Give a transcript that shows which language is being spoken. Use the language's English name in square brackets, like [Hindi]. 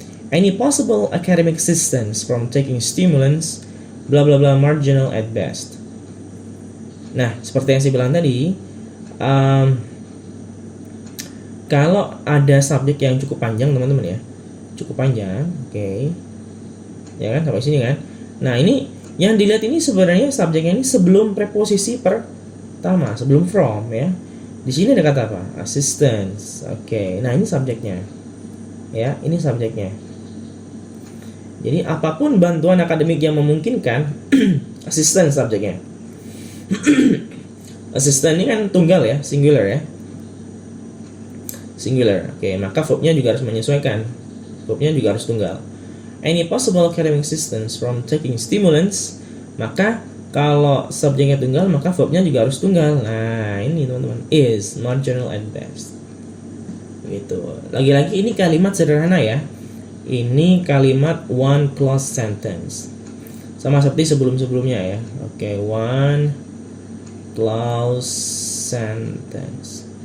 [English] Any possible academic assistance from taking stimulants, bla bla bla, marginal at best. [Indonesian] Nah, seperti yang saya bilang tadi, kalau ada subjek yang cukup panjang teman-teman ya, cukup panjang, oke, ya kan, sampai sini kan. Nah, ini yang dilihat ini sebenarnya subjeknya ini sebelum preposisi pertama, sebelum from ya. Di sini ada kata apa? Assistance. Oke. Nah, ini subjeknya. Ya, ini subjeknya. Jadi apapun bantuan akademik yang memungkinkan assistance subjeknya. Assistant ini kan tunggal ya, singular ya. Singular. Oke, maka verbnya juga harus menyesuaikan. Verbnya juga harus tunggal. [English] Any possible academic assistance from taking stimulants, [Indonesian] maka kalau subjeknya tunggal, maka verbnya juga harus tunggal. Nah, ini teman-teman, [English] is marginal at best. [Indonesian] Gitu. Lagi-lagi ini kalimat sederhana ya. Ini kalimat [English] one clause sentence. [Indonesian] Sama seperti sebelum-sebelumnya ya. Oke, [English] one clause sentence.